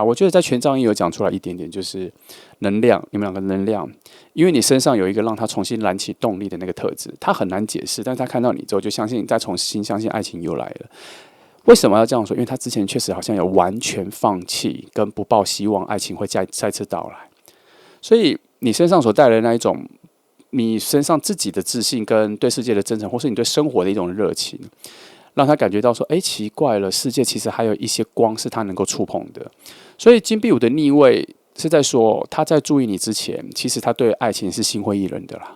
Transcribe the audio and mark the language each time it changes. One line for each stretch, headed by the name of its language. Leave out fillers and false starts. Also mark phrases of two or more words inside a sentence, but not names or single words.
Chinese: 我覺得在權杖一有講出來一點點，就是能量，你們兩個能量，因為你身上有一個讓他重新燃起動力的那個特質，他很難解釋，但是他看到你之後就相信，再重新相信愛情又來了。為什麼要這樣說？因為他之前確實好像有完全放棄跟不抱希望，愛情會再次到來，所以你身上所帶來的那一種。你身上自己的自信跟對世界的真誠，或是你對生活的一種熱情，讓他感覺到說，奇怪了，世界其實還有一些光是他能夠觸碰的。所以金幣五的逆位是在說，他在注意你之前，其實他對愛情是心灰意冷的啦。